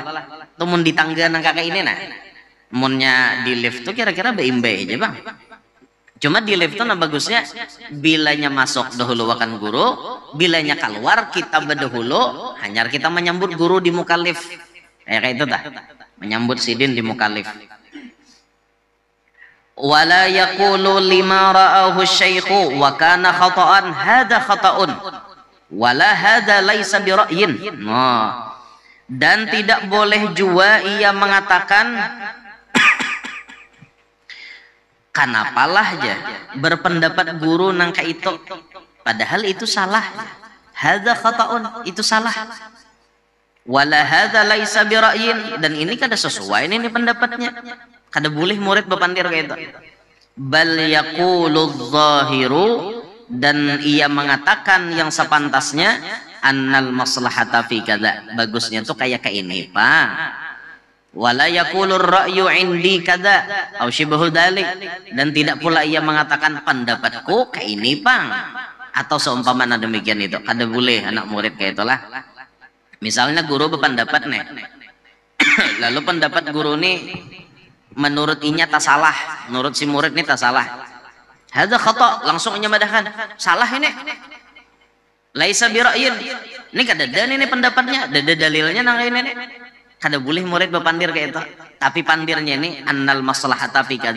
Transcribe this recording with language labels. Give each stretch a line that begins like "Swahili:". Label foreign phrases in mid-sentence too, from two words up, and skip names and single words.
Banjar: Tumun di tangga nang kakak ini nah. Munnya di lift tuh kira-kira beimbe aja bang. Cuma di lift tuh nah bagusnya, bilanya masuk dahulu akan guru, bilanya keluar kita berdahulu, hanya kita menyambut guru di muka lift. Kayak itu dah. Menyambut sidin di muka lift.
Arabic: ولا يقول لما رآه شيخه و كان خطأ هذا خطأ ولا هذا ليس برأي.
Banjar: Dan tidak boleh juga ia mengatakan kanapalah aja berpendapat guru nangka itu, padahal itu salah.
Arabic: هذا خطأ,
Banjar: itu salah.
Arabic: ولا هذا ليس برأي,
Banjar: dan ini kada sesuai ini pendapatnya. Kada boleh murid berpandir kayak itu.
Arabic: بل يقول ظاهر,
Indonesian: dan ia mengatakan yang sepantasnya,
Arabic: أن المصلحة في كذا,
Banjar: bagusnya tuh kayak ini pak.
Arabic: ولا يقول رأي عندي كذا أو شبه ذلك,
Indonesian: dan tidak pula ia mengatakan pendapatku kayak ini pak, atau seumpamanya demikian itu.
Banjar: Kada boleh anak murid kayak itulah. Misalnya guru berpendapat nih, lalu pendapat guru nih menurut inya tak salah, menurut si murid nih tak salah.
Arabic: هذا خطأ,
Banjar: langsung nyamadahkan, salah ini.
Arabic: ليس برأي.
Banjar: Ini kada ada ini pendapatnya, ada dalilnya nang ini. Kada boleh murid berpandir kayak itu. Tapi pandirnya ini
Arabic: أن المصلحة في كذا.